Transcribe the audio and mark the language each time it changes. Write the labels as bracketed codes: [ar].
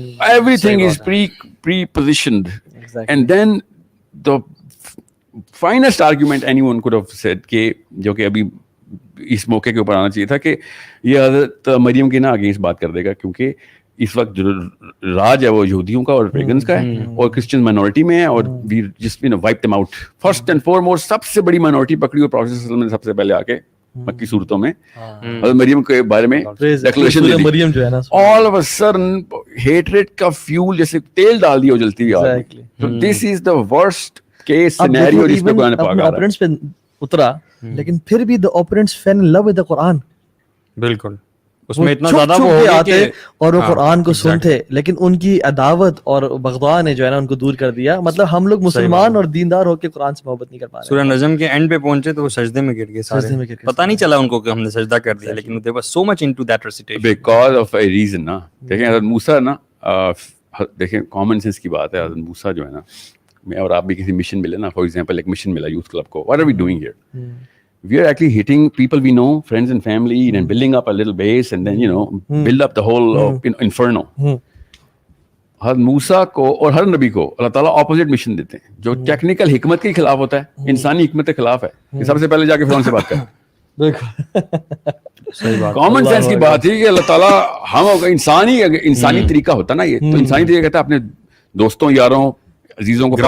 [en] Everything is pre-positioned, and then the finest argument anyone could have said [ur] کہ جو کہ ابھی اس موقع کے اوپر آنا چاہیے تھا کہ یہ حضرت مریم کی نا اگینسٹ بات کر دے گا, کیونکہ اس وقت جو راج ہے وہ یہودیوں کا اور پیگنز کا ہے, اور کرسچن مائنورٹی میں ہے, اور [en] We just you know wipe them out. [ur] First and foremost سب سے بڑی مائنورٹی پکڑی, اور پروفیٹ صلی اللہ علیہ وسلم نے سب سے پہلے آ کے مکی صورتوں میں حضرت مریم کے بارے میں ڈیکلریشن دے دی. مریم جو ہے نا, all of a sudden hatred کا فیول جیسے تیل ڈال دیا جلتی ہوئی آگ. تو دس از دا ورسٹ کیس سینیریو جس پہ قرآن پاک آ رہا ہے. پہ اترا, لیکن پھر بھی [en] the opponents fell in love with the Quran. [ur] بالکل, اس میں اتنا زیادہ وہ ہو آتے اور وہ قرآن کو سنتے, لیکن ان کی عداوت اور بغضاء نے جو ہے نا ان کو دور کر دیا. مطلب ہم لوگ مسلمان اور دیندار ہو کے قرآن سے محبت نہیں کر پا رہے. سورہ نجم کے اینڈ پہ پہنچے تو وہ سجدے میں گر گئے سارے, پتہ نہیں چلا ان کو کہ ہم نے سجدہ کر دیا, لیکن [en] they were so much into that recitation because of a reason. [ur] نا دیکھیں حضرت موسیٰ نا, دیکھیں کامن سینس کی بات ہے, حضرت موسیٰ جو ہے نا, میں اور آپ بھی کسی مشن ملے نا, فار ایگزامپل ایک مشن ملا یوتھ کلب کو, [en] what are we doing here? We are actually hitting people we know, friends and family, and building up a little base, and then, you know, build up the whole inferno. [ur] حضرت موسیٰ کو اور ہر نبی کو اللہ تعالیٰ opposite mission دیتے ہیں, جو technical حکمت کے خلاف ہوتا ہے, انسانی حکمت کے خلاف ہے, کہ سب سے پہلے جا کے فرعون سے بات کریں. کامن سینس کی بات ہے کہ اللہ تعالیٰ ہم انسانی طریقہ ہوتا نا, یہ تو انسانی طریقہ کہتا ہے اپنے دوستوں, یاروں, عزیزوں کو